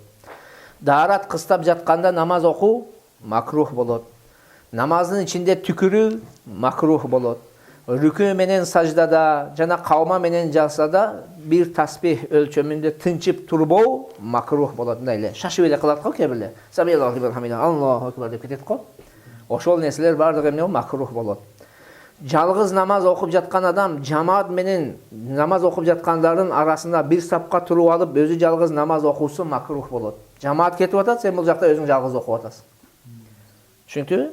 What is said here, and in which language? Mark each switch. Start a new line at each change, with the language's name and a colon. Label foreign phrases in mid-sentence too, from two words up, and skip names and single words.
Kyrgyz: Даарат кыстап жатканда намаз окуу макрух болот. Намаздын ичинде түкүрүү макрух болот. Рүкүү менен саждада жана калма менен жасада бир таспих өлчөмүндө тынчып турбоо макрух болот. Мындай эле шашып эле кылат го кээ бирлер.
Arabic: سمع الله وحمده، الله أكبر
Kyrgyz: деп кетет го. Ошол нерселер бардыгы эмне макрух болот. Жалгыз намаз окуп жаткан адам жамаат менен намаз окуп жаткандардын арасында бир сапка туруп алып, өзү жалгыз намаз окуусу макрух болот. Жамаат кетип атат, сен бул жакта өзүң жалгыз окуп атасың. Түшүнүктүбү?